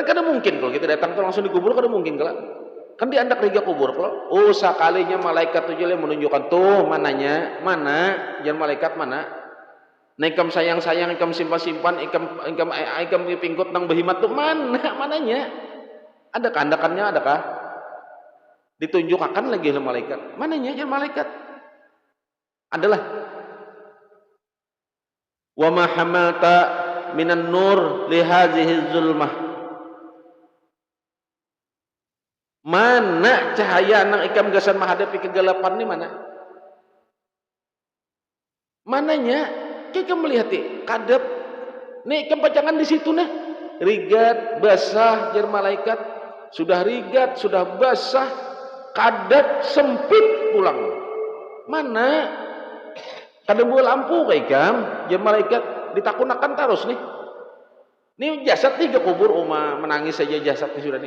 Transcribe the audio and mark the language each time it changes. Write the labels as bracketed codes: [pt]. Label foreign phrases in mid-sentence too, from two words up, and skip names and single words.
[bjn] kada mungkin kalau kita datang tuh langsung di kubur, kada mungkin kalau kan diandak riga kubur kalau sekalinya malaikat tuh yang menunjukkan tuh mana jangan malaikat mana nah ikam sayang ikam simpan ikam pingkut nang behimat tuh mananya ada kandakannya, adakah ditunjukkan lagi oleh malaikat mananya jangan malaikat adalah [ar] وما حملت من النور لهذه الظلمة, [bjn] mana cahaya nang ikam gasan menghadapi kegelapan ini mananya kita melihat kadep nih ikam pacangan di situ nah rigat basah jar malaikat, sudah rigat sudah basah kadep sempit pulang mana kada bawa lampu kayak ikam jar malaikat ditakunakan terus nih jasad nih ke kubur menangis saja jasad nih sudah nih.